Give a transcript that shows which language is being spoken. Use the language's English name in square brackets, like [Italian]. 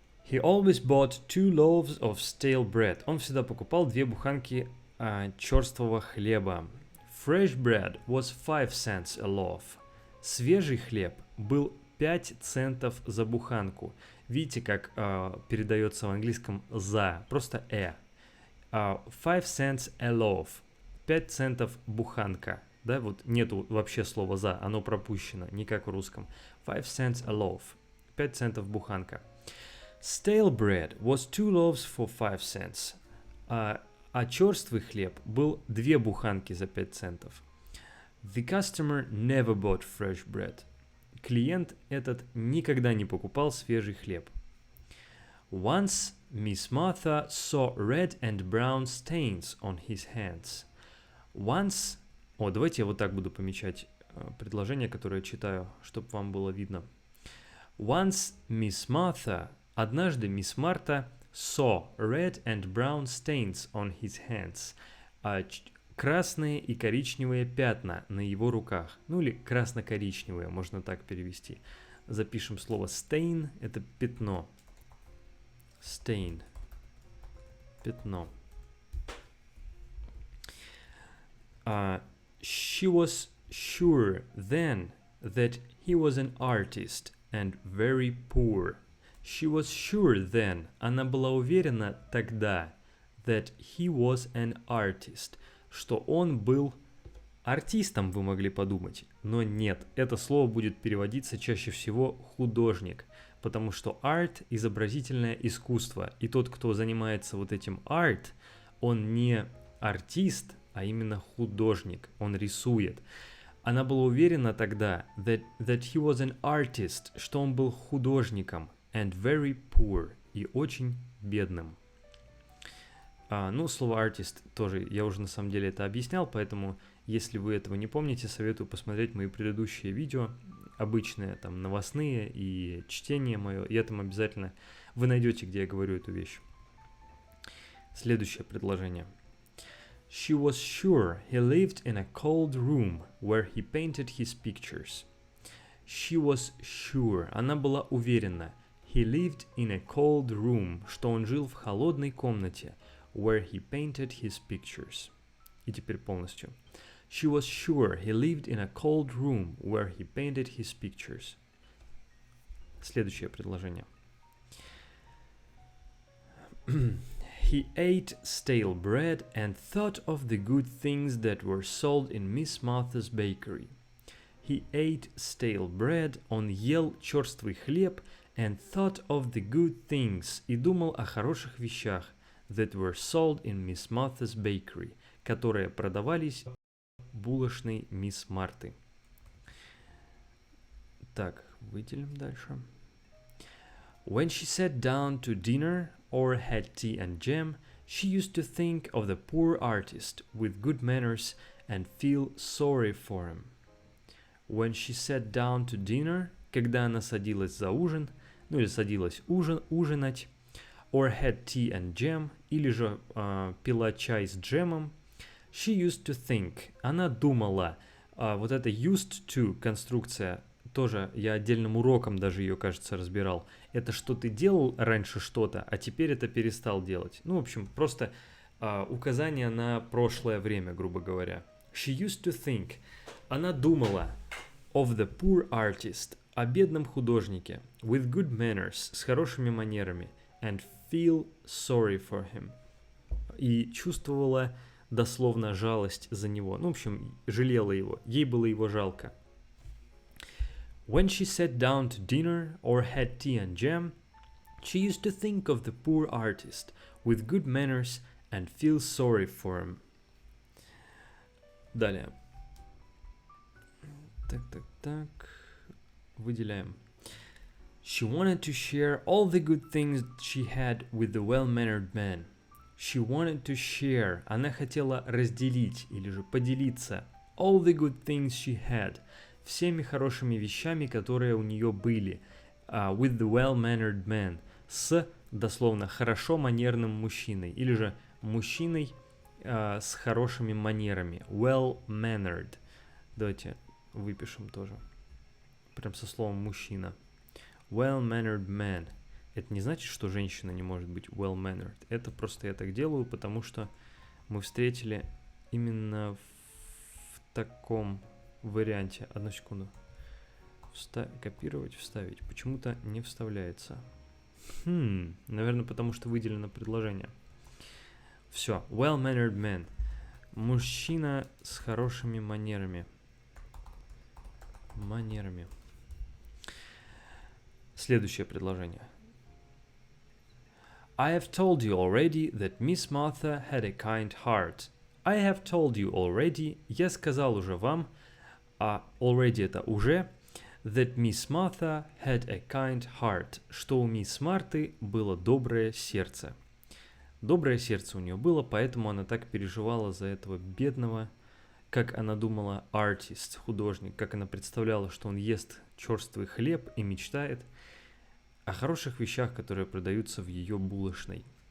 [English] He always bought 2 loaves of stale bread. [Russian] Он всегда покупал 2 буханки черствого хлеба. [English] Fresh bread was 5 cents a loaf. [Russian] Свежий хлеб был 5 центов за буханку. Видите, как передается в английском за, просто [English] 5 cents a loaf. [Russian] 5 центов буханка. Да, вот нету вообще слова «за», оно пропущено, не как в русском. [English] 5 cents a loaf. [Russian] 5 центов буханка. [English] Stale bread was 2 loaves for 5 cents. [Russian] А черствый хлеб был 2 буханки за 5 центов. [English] The customer never bought fresh bread. [Russian] Клиент этот никогда не покупал свежий хлеб. [English] Once Miss Martha saw red and brown stains on his hands. Once... [Russian] давайте я вот так буду помечать предложение, которое я читаю, чтобы вам было видно. [English] Once Miss Martha... [Russian] Однажды мисс Марта [English] saw red and brown stains on his hands. [Russian] Красные и коричневые пятна на его руках. Ну или красно-коричневые, можно так перевести. Запишем слово stain, это пятно. [English] Stain. Пятно. She was sure then that he was an artist and very poor. She was sure then, [Russian] она была уверена тогда, [English] that he was an artist, [Russian] что он был артистом, вы могли подумать. Но нет, это слово будет переводиться чаще всего художник, потому что art – изобразительное искусство, и тот, кто занимается вот этим art, он не артист, а именно художник, он рисует. Она была уверена тогда, [English] that he was an artist, [Russian] что он был художником, [English] and very poor, [Russian] и очень бедным. Слово artist тоже, я уже на самом деле это объяснял, поэтому, если вы этого не помните, советую посмотреть мои предыдущие видео, обычные, там, новостные и чтение мое, и там обязательно вы найдете, где я говорю эту вещь. Следующее предложение. [English] She was sure he lived in a cold room where he painted his pictures. She was sure, [Russian] она была уверена. [English] He lived in a cold room, [Russian] что он жил в холодной комнате, [English] where he painted his pictures. [Russian] И теперь полностью. [English] She was sure he lived in a cold room, where he painted his pictures. [Russian] Следующее предложение. [English] He ate stale bread and thought of the good things that were sold in Miss Martha's bakery. He ate stale bread, [Russian] он ел черствый хлеб, [English] and thought of the good things, [Russian] и думал о хороших вещах, [English] that were sold in Miss Martha's bakery, [Russian] которые продавались в булочной мисс Марты. Так, выделим дальше. [English] When she sat down to dinner or had tea and jam, she used to think of the poor artist with good manners and feel sorry for him. When she sat down to dinner, [Russian] когда она садилась за ужин, или садилась ужинать, [English] or had tea and jam, [Russian] или же пила чай с джемом, [English] she used to think, [Russian] она думала. Вот это used to конструкция, тоже я отдельным уроком даже ее, кажется, разбирал. Это что ты делал раньше что-то, а теперь это перестал делать. В общем, просто указание на прошлое время, грубо говоря. [English] She used to think, [Russian] она думала [English] of the poor artist, [Russian] о бедном художнике, [English] with good manners, [Russian] с хорошими манерами, [English] and feel sorry for him, [Russian] и чувствовала дословно жалость за него. В общем, жалела его, ей было его жалко. [English] When she sat down to dinner or had tea and jam, she used to think of the poor artist with good manners and feel sorry for him. [Russian] Далее. Так. Выделяем. [English] She wanted to share all the good things she had with the well-mannered man. She wanted to share. [Russian] Она хотела разделить или же поделиться. [English] All the good things she had. [Russian] Всеми хорошими вещами, которые у нее были. [English] With the well-mannered man. [Russian] С, дословно, хорошо манерным мужчиной. Или же мужчиной с хорошими манерами. Well-mannered. Давайте выпишем тоже. Прям со словом мужчина. Well-mannered man. Это не значит, что женщина не может быть well-mannered. Это просто я так делаю, потому что мы встретили именно в таком варианте. Одну секунду. Копировать, вставить. Почему-то не вставляется. Наверное, потому что выделено предложение. Все. Well-mannered man. Мужчина с хорошими манерами. Следующее предложение. [English] I have told you already that Miss Martha had a kind heart. I have told you already. [Russian] Я сказал уже вам, [English] а already [Russian] это уже, [English] that Miss Martha had a kind heart. [Russian] Что у мисс Марты было доброе сердце. Доброе сердце у нее было, поэтому она так переживала за этого бедного, как она думала, артист, художник, как она представляла, что он ест черствый хлеб и мечтает о хороших вещах, которые продаются в ее булочной.